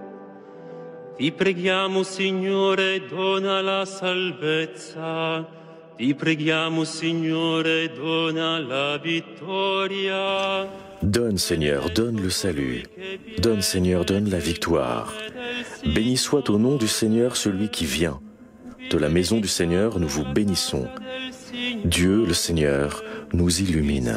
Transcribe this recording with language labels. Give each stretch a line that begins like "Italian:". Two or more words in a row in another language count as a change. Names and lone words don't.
Italian: Ti preghiamo, Signore, dona la salvezza. Ti preghiamo, Signore, dona la vittoria.
French: Donne, Seigneur, donne le salut. Donne, Seigneur, donne la victoire. Béni soit au nom du Seigneur celui qui vient. De la maison du Seigneur, nous vous bénissons. Dieu, le Seigneur, nous illumine.